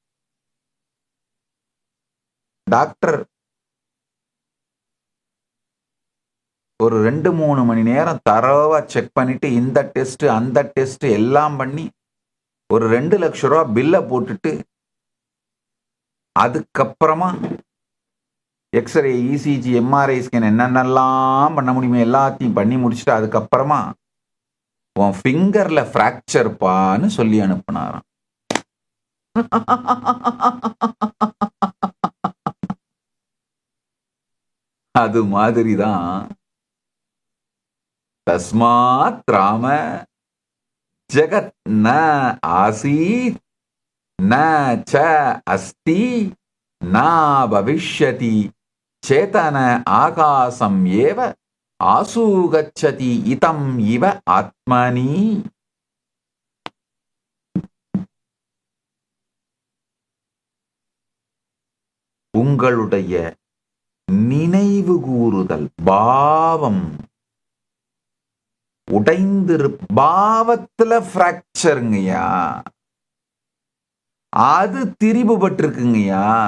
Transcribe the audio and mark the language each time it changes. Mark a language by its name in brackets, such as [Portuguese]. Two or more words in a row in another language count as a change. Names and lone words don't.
[Tamil] டாக்டர் ஒரு 2-3 மணி நேரம் தரவா செக் பண்ணிட்டு இந்த டெஸ்ட் அந்த டெஸ்ட் எல்லாம் பண்ணி ஒரு 2 லட்சம் ரூபா பில்ல போட்டுட்டு அதுக்கப்புறமா எக்ஸ்ரே, இசிஜி, [English] MRI scan [Tamil] என்னென்னலாம் பண்ண முடியுமோ எல்லாத்தையும் பண்ணி முடிச்சுட்டு அதுக்கப்புறமா உன் ஃபிங்கர்ல பிராக்சர்பான்னு சொல்லி அனுப்புனாராம். அது மாதிரிதான் [Sanskrit] तस्मात् राम जगत् न आसीत् न च अस्ति न भविष्यति चेतन आकाशम् एव आशूगच्छति इदम् इव आत्मनि. [Tamil] உங்களுடைய நினைவு கூறுதல் பாவம் உடைந்திரு, பாவத்துல பிராக்சருங்கய்யா, அது திரிபுபட்டிருக்குங்கய்யா.